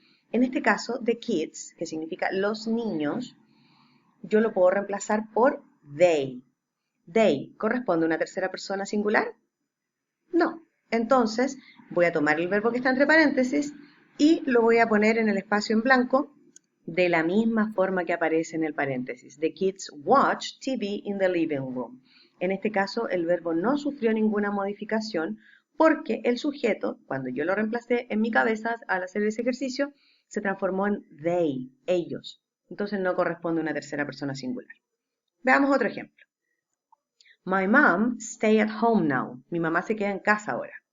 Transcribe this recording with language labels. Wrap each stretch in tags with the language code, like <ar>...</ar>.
<es>En este caso, the kids, que significa los niños, yo lo puedo reemplazar por they. They, ¿corresponde a una tercera persona singular? No. Entonces, voy a tomar el verbo que está entre paréntesis y lo voy a poner en el espacio en blanco de la misma forma que aparece en el paréntesis.</es> <en>The kids watch TV in the living room.</en> <es>En este caso, el verbo no sufrió ninguna modificación porque el sujeto, cuando yo lo reemplacé en mi cabeza al hacer ese ejercicio, se transformó en they, ellos. Entonces no corresponde a una tercera persona singular. Veamos otro ejemplo.</es> <en>My mom stay at home now.</en> <es>Mi mamá se queda en casa ahora.</es>